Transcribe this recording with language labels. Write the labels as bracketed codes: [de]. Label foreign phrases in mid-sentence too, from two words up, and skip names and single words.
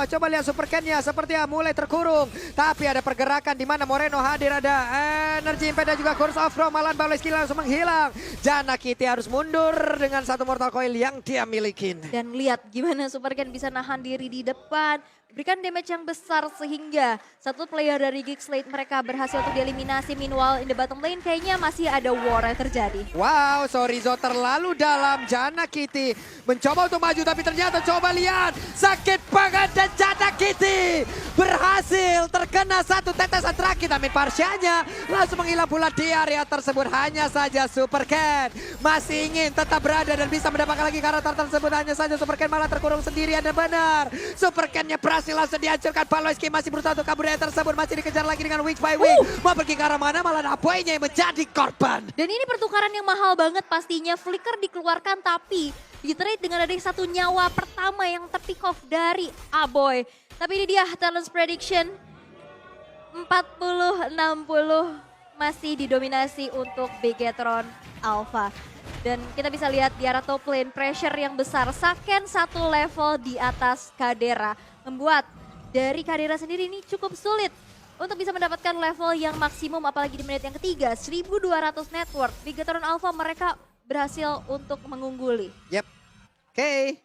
[id] Coba lihat Super Ken-nya seperti mulai terkurung. Tapi ada pergerakan di mana Moreno hadir, ada Energy Impact dan juga Curse of Rome. Malan Baloyski langsung menghilang. Janna Kitty harus mundur dengan satu Mortal Coil yang dia milikin. Dan lihat gimana Super Ken bisa nahan diri di depan. Berikan damage yang besar sehingga satu player dari Geek Slate mereka berhasil untuk dieliminasi. [en] Meanwhile in the bottom lane [id] kayaknya masih ada war yang terjadi. Wow, Sorizo terlalu dalam. Janna Kitty mencoba untuk maju tapi ternyata coba lihat. Sakit banget dan Janna Kitty berhasil terkena satu tetesan terakhir. Amin Parsyanya langsung menghilang pula di area tersebut. Hanya saja Super Ken masih ingin tetap berada dan bisa mendapatkan lagi karakter tersebut. Hanya saja Super Ken malah terkurung sendirian dan benar. Super Ken-nya berhasil langsung dihancurkan. Baloyski masih berusaha untuk kabur dari tersebut. Masih dikejar lagi dengan [en] week by week. [id] Mau pergi ke arah mana malah Apoynya yang menjadi korban. Dan ini pertukaran yang mahal banget pastinya. Flicker dikeluarkan tapi di-trade dengan ada satu nyawa pertama yang terpick off dari Aboy. Tapi ini dia Talent's Prediction. 40-60 masih didominasi untuk Bigetron Alpha. Dan kita bisa lihat di arah [en] top lane pressure [id] yang besar. Saken satu level di atas Kadera. Membuat dari Kadera sendiri ini cukup sulit untuk bisa mendapatkan level yang maksimum apalagi di menit yang ketiga. 1200 network. Bigetron Alpha mereka berhasil untuk mengungguli. Yap. Oke.